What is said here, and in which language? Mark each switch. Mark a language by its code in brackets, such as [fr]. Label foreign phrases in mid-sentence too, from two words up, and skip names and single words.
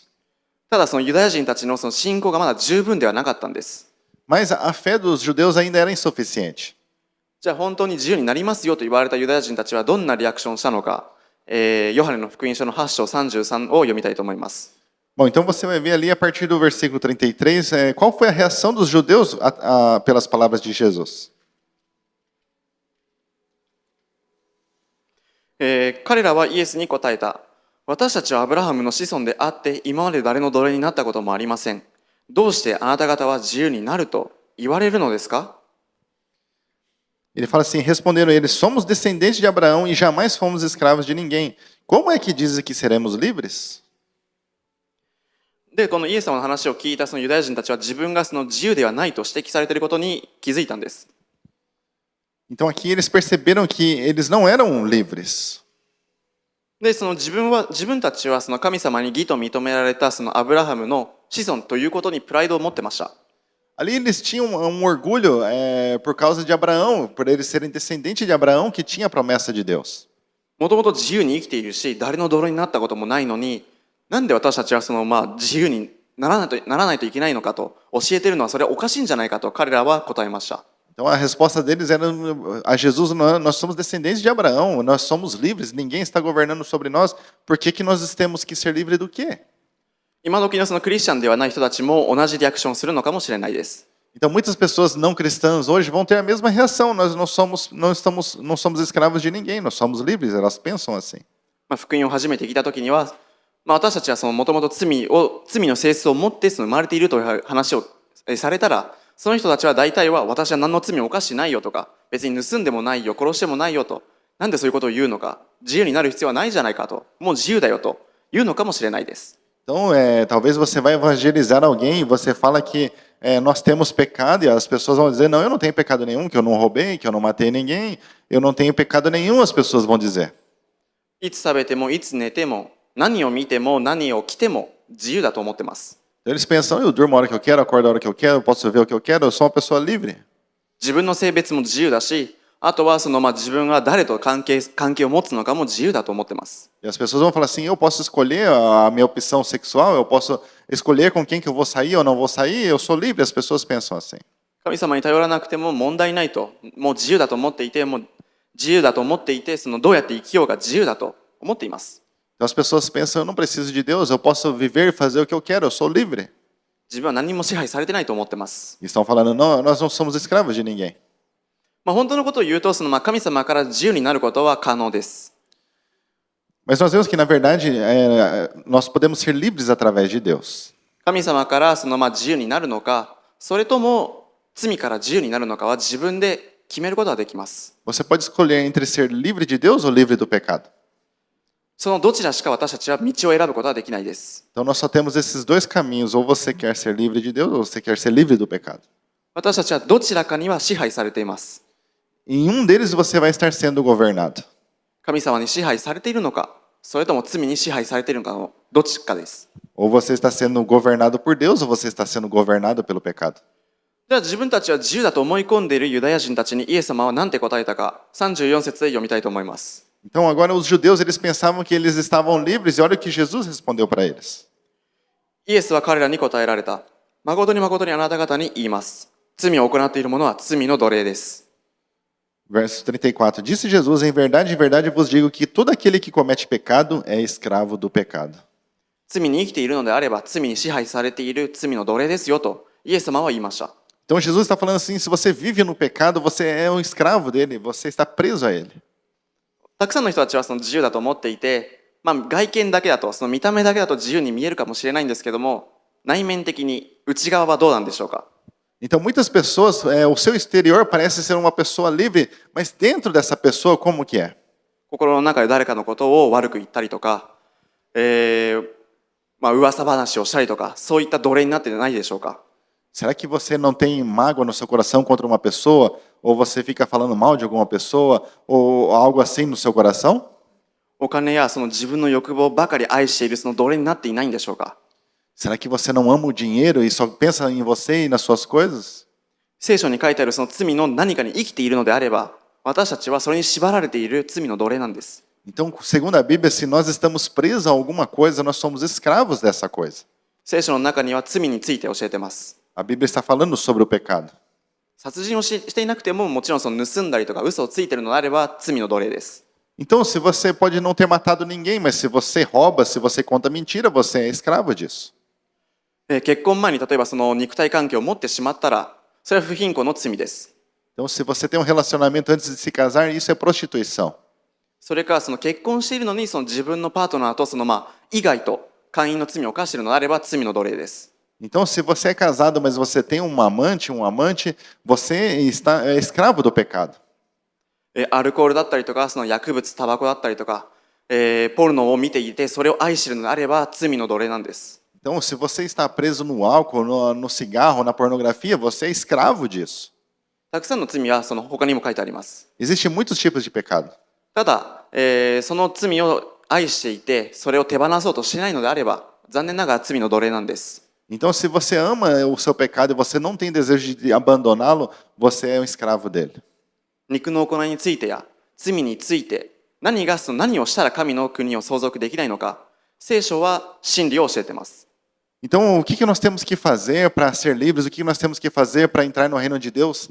[ja] ただユダヤ人たちの信仰がまだ十分ではなかったんです。 [pt] Mas a fé dos judeus ainda era insuficiente. [ja] じゃあ本当に自由になりますよと言われたユダヤ人たちはどんなリアクションをしたのか、ヨハネの福音書の8章33を読みたいと思います。 [pt] Bom, então você vai ver ali a partir do versículo 33, qual foi a reação dos judeus pelas palavras de Jesus. [ja] 彼らはイエスに答えた。私たちはアブラハムの子孫であって今まで誰の奴隷になったこともありません。どうしてあなた方は自由になると言われるのですか？ [pt] Ele fala assim, responderam eles, somos descendentes de Abraão e jamais fomos escravos de ninguém. Como é que dizem que seremos livres? [ja] で、このイエス様の話を聞いたユダヤ人たちは自分が自由ではないと指摘されていることに気づいたんです。 [pt] Então aqui eles perceberam que eles não eram livres. [ja] で、自分たちは神様に義と認められたアブラハムの子孫ということにプライドを持ってました。 [pt] Ali eles tinham orgulho por causa de Abraão, por eles serem descendentes de Abraão que tinha a promessa de Deus. [ja] もともと自由に生きているし、誰の奴隷になったこともないのに、なんで私たちは自由にならないといけないのかと教えているのはそれはおかしいんじゃないかと彼らは答えました。 [pt] Então a resposta deles era a Jesus, nós somos descendentes de Abraão, nós somos livres, ninguém está governando sobre nós, por que nós temos que ser livres do quê? [ja] 今時のクリスチャンではない人たちも同じリアクションをするのかもしれないです。 [pt] Então muitas pessoas não cristãs hoje vão ter a mesma reação, nós não somos escravos de ninguém, nós somos livres, elas pensam assim. [ja] 福音を初めて聞いた時には、私たちはもともと罪の性質を持って生まれているという話をされたら、その人たちは大体は私は何の罪も犯してないよとか、別に盗んでもないよ、殺してもないよと、なんでそういうことを言うのか、自由になる必要はないじゃないかと、もう自由だよと言うのかもしれないです。 [pt] Então, talvez você vai evangelizar alguém e você fala que nós temos pecado e as pessoas vão dizer, não, eu não tenho pecado nenhum, que eu não roubei, que eu não matei ninguém, eu não tenho pecado nenhum, as pessoas vão dizer. [ja] いつ食べてもいつ寝ても何を見ても何を着ても自由だと思ってます。 [pt] Então, eles pensam, eu durmo a hora que eu quero, acordo a hora que eu quero, eu posso ver o que eu quero, eu sou uma pessoa livre. [ja] 自分の性別も自由だし、あとは自分が誰と関係を持つのかも自由だと思ってます。 [pt] E as pessoas vão falar assim, eu posso escolher a minha opção sexual, eu posso escolher com quem que eu vou sair ou não vou sair, eu sou livre, as pessoas pensam assim. [ja] 神様に頼らなくても問題ないと、もう自由だと思っていて、どうやって生きようが自由だと思っています。 [pt] Então as pessoas pensam, eu não preciso de Deus, eu posso viver e fazer o que eu quero, eu sou livre. [ja] 自分は何も支配されてないと思ってます。 [pt] E estão falando, não, nós não somos escravos de ninguém. [ja] 本当のことを言うと、神様から自由になることは可能です。 [pt] Mas nós vemos que, na verdade, nós podemos ser livres através de Deus. [ja] 神様から自由になるのか、それとも罪から自由になるのかは自分で決めることができます。 [pt] Você pode escolher entre ser livre de Deus ou livre do pecado. [ja] そのどちらしか私たちは道を選ぶことはできないです。 [pt] Então nós só temos esses dois caminhos, ou você quer ser livre de Deus ou você quer ser livre do pecado. [ja] 私たちはどちらかには支配されています。 [pt] Em um deles você vai estar sendo governado. [ja] 神様に支配されているのか、それとも罪に支配されているのかのどっちかです。 [pt] Ou você está sendo governado por Deus ou você está sendo governado pelo pecado. [ja] では自分たちは自由だと思い込んでいるユダヤ人たちにイエス様は何て答えたか、34節で読みたいと思います。 [pt] Então agora os judeus eles pensavam que eles estavam livres e olha o que Jesus respondeu para eles. [ja] イエスは彼らに答えられた。誠に誠にあなた方に言います。罪を行っている者は罪の奴隷です。 [pt] Verso 34. Disse Jesus, em verdade vos digo que todo aquele que comete pecado é escravo do pecado. [ja] 罪に生きているのであれば罪に支配されている罪の奴隷ですよとイエス様は言いました。 [pt] Então Jesus está falando assim, se você vive no pecado, você é um escravo dele, você está preso a ele. [ja] たくさんの人たちは自由だと思っていて、外見だけだと見た目だけだと自由に見えるかもしれないんですけども、内面的に内側はどうなんでしょうか。 [pt] Então, muitas pessoas, o seu exterior parece ser uma pessoa livre, mas dentro dessa pessoa, como que é? [ja] 心の中で誰かのことを悪く言ったりとか、噂話をしたりとか、そういった奴隷になってないでしょうか。 [pt] Será que você não tem mágoa no seu coração contra uma pessoa? Ou você fica falando mal de alguma pessoa? Ou algo assim no seu coração? [ja] お金やその自分の欲望ばかり愛しているその奴隷になっていないんでしょうか。 [pt] Será que você não ama o dinheiro e só pensa em você e nas suas coisas? [ja] 聖書に書いてあるその罪の何かに生きているのであれば、私たちはそれに縛られている罪の奴隷なんです。 [pt] Então, segundo a Bíblia, se nós estamos presos a alguma coisa, nós somos escravos dessa coisa. [ja] 聖書の中には罪について教えてます。 [pt] A Bíblia está falando sobre o pecado. [ja] 殺人をしていなくても、もちろんその盗んだりとか嘘をついているのであれば罪の奴隷です。 [pt] Então, se você pode não ter matado ninguém, mas se você rouba, se você conta mentira, você é escravo disso. [ja] 結婚前に例えばその肉体関係を持ってしまったら、それは不貧困の罪です。 [pt] Então, se você tem um relacionamento antes de se casar, isso é prostituição. [ja] それからその結婚しているのにその自分のパートナーとその以外と姦淫の罪を犯しているのであれば罪の奴隷です。 [pt] Então, se você é casado, mas você tem um amante, você é escravo do pecado. [ja] アルコールだったりとか、その薬物、タバコだったりとか、ポルノを見ていてそれを愛しているのであれば罪の奴隷なんです。 [pt] Então, se você está preso no álcool, no cigarro, na pornografia, você é escravo disso. [ja] たくさんの罪はその他にも書いてあります。 [pt] Existem muitos tipos de pecado. [ja] ただ、その罪を愛していてそれを手放そうとしていないのであれば、残念ながら罪の奴隷なんです。 [pt] Então, se você ama o seu pecado e você não tem desejo de abandoná-lo, você é um escravo dele. [ja] 肉の行いについてや罪について何をしたら神の国を相続できないのか、聖書は真理を教えています。 [pt] Então, o que nós temos que fazer para ser livres? O que nós temos que fazer para entrar no reino de Deus?